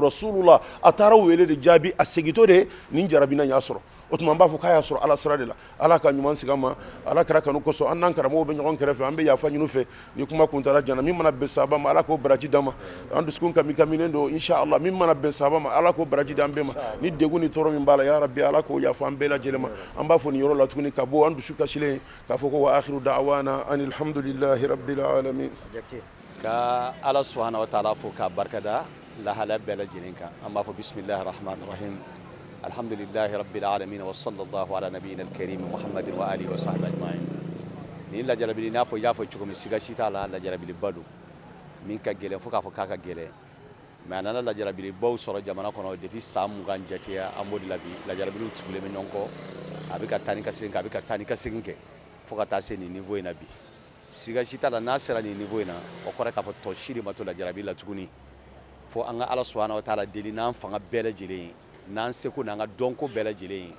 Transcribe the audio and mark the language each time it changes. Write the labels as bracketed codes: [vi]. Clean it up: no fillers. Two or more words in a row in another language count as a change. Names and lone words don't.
[bm] rasulullah a taara wele de jaabi a segintɔ de nin jarabina y'a sɔrɔ o tuma an b'a fɔ k'a y'a sɔrɔ ala sira de la ala ka ɲuman sigi an ma ala kɛra kanu kosɔn an n'an karamɔgɔw bɛ ɲɔgɔn kɛrɛfɛ an bɛ yafa ɲini fɛ ni kuma kuntala jana min mana bɛn sahaba ma ala k'o baraji d'an ma an dusukun kaminen don inshallah min mana bɛn sahaba ma ala k'o baraji d'an bɛɛ ma ni degun ni tɔɔrɔ min b'a la [ar] يا رب [bm] ala k'o yafa an bɛɛ lajɛlen ma an b'a fɔ nin yɔrɔ la tuguni ka bɔ an dusu kasilen k'a fɔ ko [ar] وآخر دعوانا أن الحمد لله رب العالمين [bm] ka ala [ar] سبحانه وتعالى [bm] fo ka barkada lahala bɛɛ lajɛlen kan an b'a fɔ [ar] بسم الله الرحمن الرحيم الحمد لله رب العالمين وصلى الله على نبينا الكريم محمد وعلى آله وصحبه أجمعين [bm] ni lajarabili n'a fɔ i y'a fɔ cogo min siga si t'a la lajarabiliba don min ka gɛlɛn fo k'a fɔ k'a ka gɛlɛn mais a nana lajarabilibaw sɔrɔ jamana kɔnɔ depuis san 20 jateya an b'o de la bi lajarabiliw tugulen bɛ ɲɔgɔn kɔ a bɛ ka taa ni ka segin kɛ a bɛ ka taa ni ka segin kɛ fo ka taa se nin niveau in na bi siga si t'a la n'a sera nin niveau in na o kɔrɔ k'a fɔ tɔ si de ma to lajarabi la tuguni fo an ka ala [ar] سبحانه وتعالى [bm] deli n'an fanga bɛɛ lajɛlen ye n'an seko n'an ka dɔnko bɛɛ lajɛlen ye